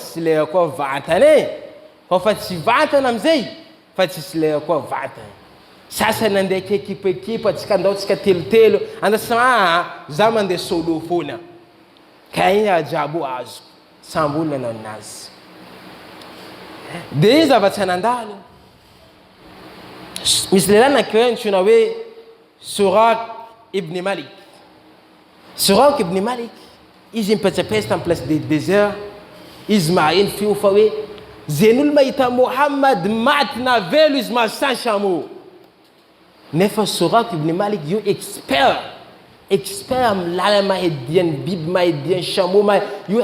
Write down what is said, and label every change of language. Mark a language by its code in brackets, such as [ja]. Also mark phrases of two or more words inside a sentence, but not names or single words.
[mg] tsy lera koa vantana e kofa tsy vantana amizay fa tsy lera koa vantana sasany nandeha kekipekipa tsika andao tsika telotelo andasa za mandeha solo foana ka igny ajabo azo samby olona nanao nazy de zava-tsy anandalo misy lehilahy nankirany tsona hoe Surak ibn Malik. Surak ibn Malik izy mipetrapetra tamin'ny [fr] place de désert [mg] izy maheno fio fa hoe zeny olo mahita Muhammad maty na velo izy mahasan chameau nefa Surak ibn Malik io expert amin'ny lala mahedian'ny biby mahedian'ny chameau io